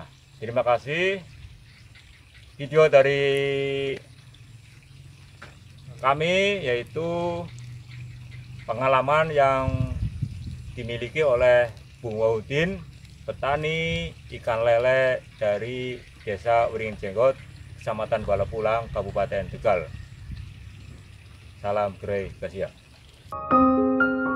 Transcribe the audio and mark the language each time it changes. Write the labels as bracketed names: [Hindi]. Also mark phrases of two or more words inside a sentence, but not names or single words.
[Indonesian] Terima kasih. Video dari kami yaitu pengalaman yang dimiliki oleh Bung Wahudin, petani ikan lele dari Desa Wringin Jenggot, Kecamatan Balapulang, Kabupaten Tegal. Salam Gregasia.